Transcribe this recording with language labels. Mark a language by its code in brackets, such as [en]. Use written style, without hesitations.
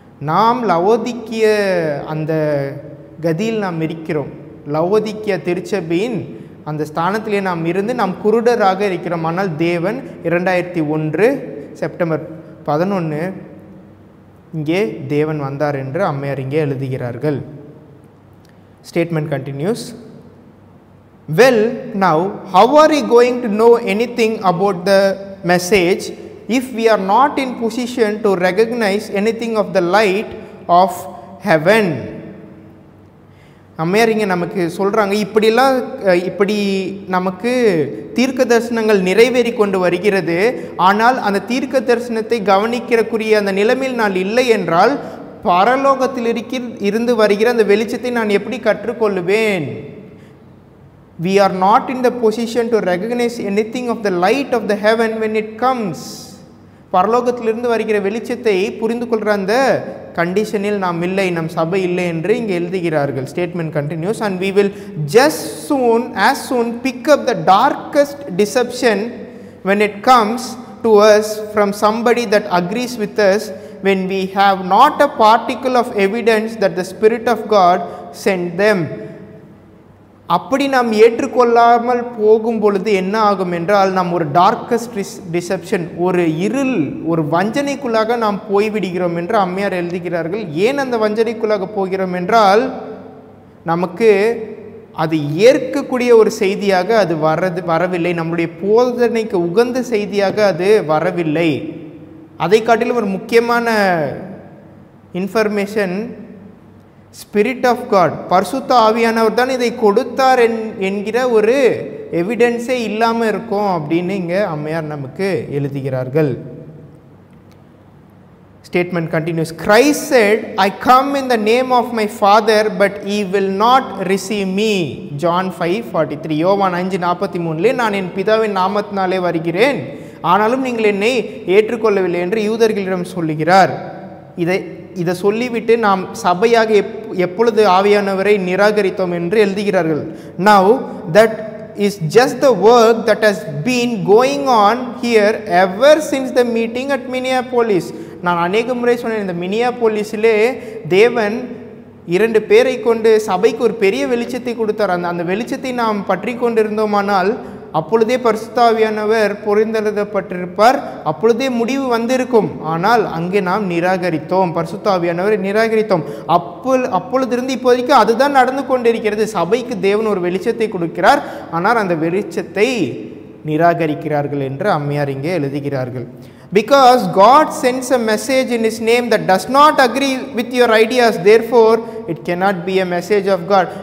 [ta] நாம் லவோதிக்கிய அந்த கதியில் நாம் இருக்கிறோம். லவோதிக்கிய திருச்சபையின் அந்த ஸ்தானத்திலே நாம் இருந்து நாம் குருடராக இருக்கிறோம். ஆனால் தேவன் 2001 செப்டம்பர் 11 இங்கே தேவன் வந்தார் என்று அம்மையார் இங்கே எழுதுகிறார்கள். [en] Statement continues. Well, now how are we going to know anything about the message if we are not in position to recognize anything of the light of heaven? [ta] அம்மையார் இங்கே நமக்கு சொல்கிறாங்க, இப்படி நமக்கு தீர்க்க தரிசனங்கள் நிறைவேறி கொண்டு வருகிறது. ஆனால் அந்த தீர்க்க தரிசனத்தை கவனிக்கிறக்குரிய அந்த நிலைமையில் நான் இல்லை என்றால் பரலோகத்தில் இருந்து வருகிற அந்த வெளிச்சத்தை நான் எப்படி கற்றுக்கொள்ளுவேன்? [en] We are not in the position to recognize anything of the light of the heaven when it comes. [ta] பரலோகத்திலிருந்து வருகிற வெளிச்சத்தை புரிந்து கொள்கிற அந்த கண்டிஷனில் நாம் இல்லை, நம் சபை இல்லை என்று இங்கே எழுதுகிறார்கள். [en] Statement continues. And we will just as soon pick up the darkest deception when it comes to us from somebody that agrees with us, when we have not a particle of evidence that the Spirit of God sent them. [ta] அப்படி நாம் ஏற்றுக்கொள்ளாமல் போகும் பொழுது என்ன ஆகும் என்றால், நாம் ஒரு [en] darkest deception, [ta] ஒரு இருள், ஒரு வஞ்சனைக்குள்ளாக நாம் போய்விடுகிறோம் என்று அம்மையார் எழுதுகிறார்கள். ஏன் அந்த வஞ்சனைக்குள்ளாக போகிறோம் என்றால், நமக்கு அது ஏற்கக்கூடிய ஒரு செய்தியாக அது வரவில்லை, நம்முடைய போதனைக்கு உகந்த செய்தியாக அது வரவில்லை. அதை காட்டிலும் ஒரு முக்கியமான இன்ஃபர்மேஷன், [en] spirit of God, [ta] பரிசுத்த ஆவியானவர் தான் இதை கொடுத்தார் என்கிற ஒரு எவிடன்ஸே இல்லாமல் இருக்கும் அப்படின்னு இங்கே அம்மையார் நமக்கு எழுதுகிறார்கள். [en] Statement continues. Christ said, I come in the name of my Father, but ye will not receive me. John 5:43. [ta] யோவான் 5:43 நான் என் பிதாவின் நாமத்தினாலே வருகிறேன், ஆனாலும் நீங்கள் என்னை ஏற்றுக்கொள்ளவில்லை என்று யூதர்களிடம் சொல்லுகிறார். இதை சொல்லிவிட்டு நாம் சபையாக எப்பொழுது ஆவியானவரை நிராகரித்தோம் என்று எழுதுகிறார்கள். [en] Now that is just the work that has been going on here ever since the meeting at Minneapolis. [ta] நான் அநேக முறை சொன்னேன், இந்த மினியாபோலிஸிலே தேவன் 2 பேரை கொண்டு சபைக்கு ஒரு பெரிய வெளிச்சத்தை கொடுத்தார். அந்த வெளிச்சத்தை நாம் பற்றி கொண்டிருந்தோமானால் அப்பொழுதே பரிசுத்த ஆவியானவர் பொறிந்தெழுதப்பட்டிருப்பார், அப்பொழுதே முடிவு வந்திருக்கும். ஆனால் அங்கே நாம் நிராகரித்தோம், பரிசுத்த ஆவியானவரை நிராகரித்தோம். அப்பொழுதிருந்து இப்போதைக்கு அதுதான் நடந்து கொண்டிருக்கிறது. சபைக்கு தேவன் ஒரு வெளிச்சத்தை கொடுக்கிறார், ஆனால் அந்த வெளிச்சத்தை நிராகரிக்கிறார்கள் என்று அம்மையார் இங்கே எழுதுகிறார்கள். [en] Because God sends a message in His name that does not agree with your ideas, therefore it cannot be a message of God.